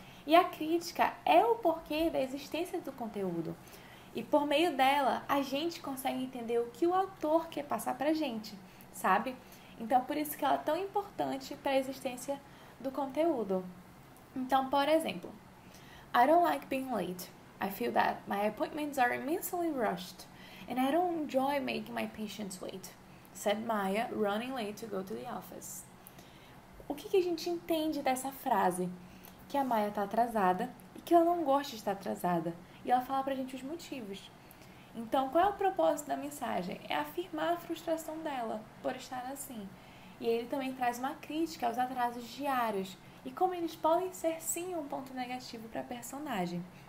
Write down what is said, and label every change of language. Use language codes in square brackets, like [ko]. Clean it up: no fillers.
[pt] E a crítica é o porquê da existência do conteúdo. E por meio dela, a gente consegue entender o que o autor quer passar pra gente, sabe? Então, por isso que ela é tão importante para a existência do conteúdo. Então, por exemplo, [en] I don't like being late. I feel that my appointments are immensely rushed, and I don't enjoy making my patients wait, said Maya, running late to go to the office. [pt] O que a gente entende dessa frase? Que a Maya está atrasada e que ela não gosta de estar atrasada. E ela fala pra gente os motivos. Então, qual é o propósito da mensagem? É afirmar a frustração dela por estar assim. E ele também traz uma crítica aos atrasos diários e como eles podem ser, sim, um ponto negativo para a personagem.